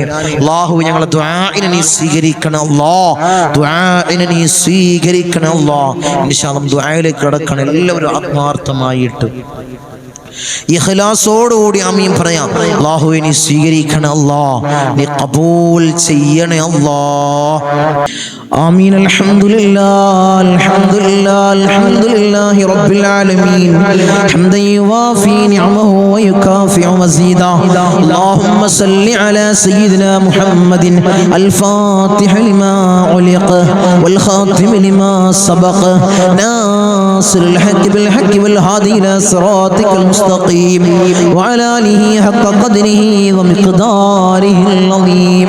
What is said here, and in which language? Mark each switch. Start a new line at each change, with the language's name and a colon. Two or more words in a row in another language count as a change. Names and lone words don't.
Malayalam: അല്ലാഹു, ഞങ്ങളുടെ ദുആഇനെ നീ സ്വീകരിക്കണേ അല്ലാഹ്. ദുആഇനെ നീ സ്വീകരിക്കണേ അല്ലാഹ്.
Arabic: إن شاء الله
Malayalam: ദുആയിലേക്ക് കടക്കണം എല്ലാവരും ആത്മാർത്ഥമായിട്ട് ഇഖ്ലാസോടുകൂടി ആമീൻ പറയാം. അല്ലാഹുവേ, നീ സ്വീകരിക്കണേ അല്ലാഹ്. നീ ഖബൂൽ ചെയ്യണേ അല്ലാഹ്.
Arabic: آمين. الحمد لله رب العالمين حمدا يوافي نعمه ويكافئ مزيدا. اللهم صل على سيدنا محمد الفاتح لما علق والخاتم لما سبق ناصر الحق بالحق والهادي إلى صراطك المستقيم وعلى آله حق قدره ومقداره العظيم.